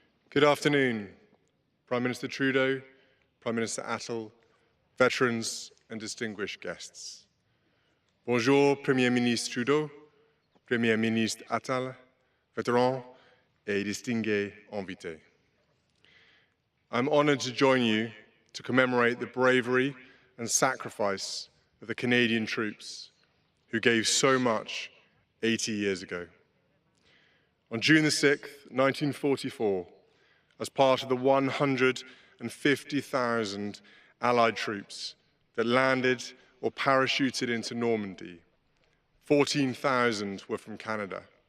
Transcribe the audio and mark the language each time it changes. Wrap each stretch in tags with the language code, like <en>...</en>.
<en>Good afternoon, Prime Minister Trudeau, Prime Minister Attal, veterans and distinguished guests.</en> <fr>Bonjour, Premier Ministre Trudeau, Premier Ministre Attal, vétérans et distingués invités.</fr> <en>I'm honoured to join you to commemorate the bravery and sacrifice of the Canadian troops who gave so much 80 years ago. On June the 6th, 1944, as part of the 150,000 Allied troops that landed or parachuted into Normandy, 14,000 were from Canada.</en>